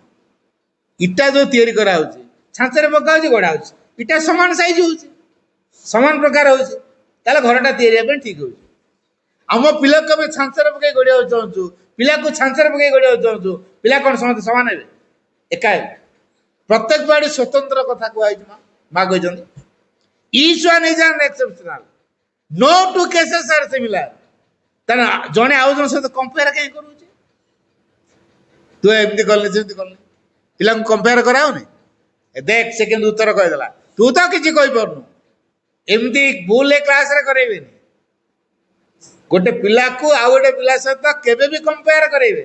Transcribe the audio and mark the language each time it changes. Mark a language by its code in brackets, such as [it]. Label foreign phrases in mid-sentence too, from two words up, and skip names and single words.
[or] ଇଟା ଯୋଉ ତିଆରି କରାହଉଛି, ଛାଞ୍ଚରେ ପକା ହଉଛି, ଗଢା ହଉଛି, ଇଟା ସମାନ ସାଇଜ ହଉଛି, ସମାନ ପ୍ରକାର ହଉଛି, ତାହେଲେ ଘରଟା ତିଆରି ହେବା ପାଇଁ ଠିକ ହଉଛି। ଆମ ପିଲାକୁ ଆମେ ଛାଞ୍ଚରେ ପକେଇ ଗଢିବାକୁ ଚାହୁଁଛୁ, ପିଲାକୁ ଛାଞ୍ଚରେ ପକେଇ ଗଢିବାକୁ ଚାହୁଁଛୁ, ପିଲା କଣ ସମସ୍ତେ ସମାନ ହେବେ? ଏକା ହେବେ? ପ୍ରତ୍ୟେକ ବାଡି ସ୍ୱତନ୍ତ୍ର କଥା କୁହାଯାଇଛି। ମା କହିଛନ୍ତି [en] each one is an exceptional, no two cases are similar। [or] ତାହେଲେ ଜଣେ ଆଉ ଜଣ ସହିତ କମ୍ପେୟାର କାହିଁ କରୁଛି? ତୁ ଏମିତି କଲେ ସେମିତି କଲେ, ପିଲାଙ୍କୁ କମ୍ପେୟାର କରାଉନି। ଦେଖ ସେ କିନ୍ତୁ ଉତ୍ତର କହିଦେଲା, ତୁ ତ କିଛି କହିପାରୁନୁ। ଏମିତି ଭୁଲ କ୍ଲାସରେ କରେଇବେନି। ଗୋଟେ ପିଲାକୁ ଆଉ ଗୋଟେ ପିଲା ସହିତ କେବେ ବି କମ୍ପେୟାର କରେଇବେନି।